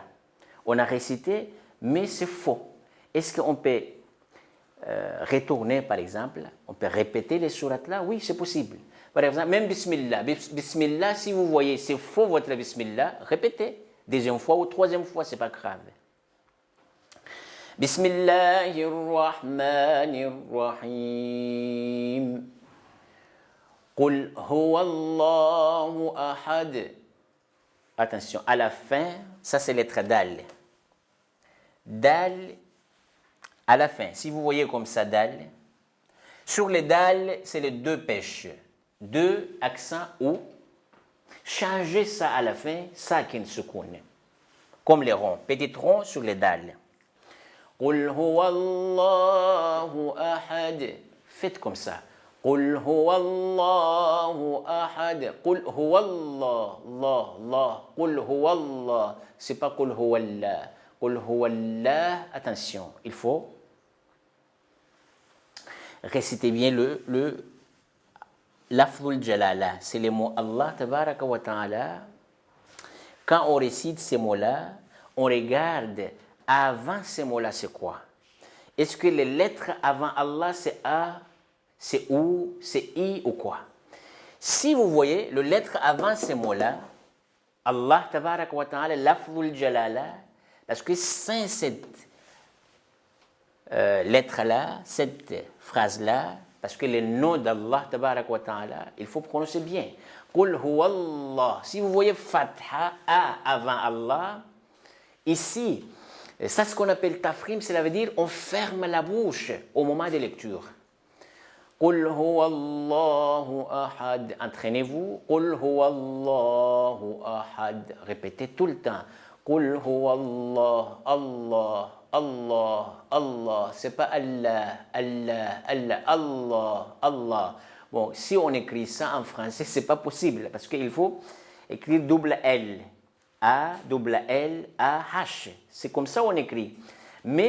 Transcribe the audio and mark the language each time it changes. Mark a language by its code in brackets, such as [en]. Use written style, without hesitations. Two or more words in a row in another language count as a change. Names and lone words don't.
[fr] On a récité, mais c'est faux. Est-ce qu'on peut retourner, par exemple, on peut répéter les sourates-là? Oui, c'est possible. Par exemple, même Bismillah. Bismillah, si vous voyez, c'est faux votre Bismillah, répétez. Deuxième fois ou troisième fois, c'est pas grave. [ar] بسم الله الرحمن الرحيم. قل هو الله أحد. [fr] Attention, à la fin, ça c'est lettre dal. Dal, à la fin. Si vous voyez comme ça, dal, sur les dal, c'est les 2 pêches. 2 accents ou. Changez ça à la fin, ça qui ne se connaît. Comme les ronds. Petit rond sur les dal. [ar] قل هو الله أحد. [fr] Faites comme ça. [ar] قل هو الله أحد. قل هو الله، الله، الله. قل هو الله. [fr] C'est pas [ar] قل هو الله. قل هو الله. [fr] Attention, il faut réciter bien le [ar] لفظ الجلالة. [fr] C'est les mots [ar] الله تبارك وتعالى. [fr] Quand on récite ces mots-là, on regarde avant ces mots-là, c'est quoi? Est-ce que les lettres avant Allah, c'est A, c'est OU, c'est I ou quoi? Si vous voyez, les lettres avant ces mots-là, [ar] الله تبارك وتعالى، لفظ الجلالة, [fr] parce que sans cette lettre-là, cette phrase-là, parce que les noms d' [ar] الله تبارك وتعالى, [fr] il faut prononcer bien. [ar] قل هو الله. [fr] Si vous voyez Fatha, A avant Allah, ici, ça ce qu'on appelle tafrim, cela veut dire on ferme la bouche au moment de lecture. [ar] قل هو الله أحد. Entraînez-vous. قل هو الله أحد. [fr] Répétez tout le temps. [ar] قل هو الله، الله، الله، الله. [fr] C'est pas Allah, Allah, Allah, Allah, Allah. Bon, si on écrit ça en français, c'est pas possible parce qu'il faut écrire double L. A, double L, A, H. C'est comme ça on écrit.